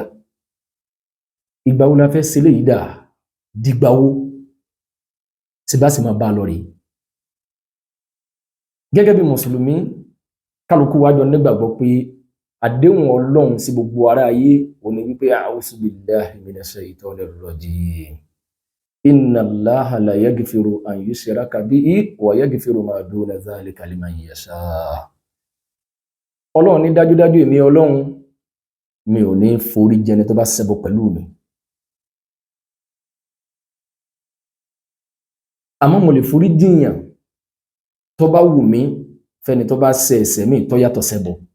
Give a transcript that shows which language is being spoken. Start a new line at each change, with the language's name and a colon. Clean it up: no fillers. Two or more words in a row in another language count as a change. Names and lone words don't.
Yoruba: Ìgbà wo la fẹ́ ṣe léyìí dà? Dìgbà wo? Tí bá sì máa bá a lọ rèé. Gẹ́gẹ́ bí Mùsùlùmí, kálukú wájọ nígbàgbọ́ pé àdéhùn Ọlọ́run sí gbogbo ará ayé ó ní wípé
Arabic: أعوذ بالله من الشيطان الرجيم. إن الله لا يغفر أن يشرك به ويغفر ما دون ذلك لمن يشاء.
Yoruba: Ọlọ́run ní dájúdájú èmi Ọlọ́run, mi ò ní forí jẹni tó bá ṣẹbọ pẹ̀lú mi. Àmọ́ mo lè forí jìyàn tó bá wù mí fẹ́ni tó bá ṣe ẹ̀ṣẹ̀ mi tó yàtọ̀ ṣẹbọ.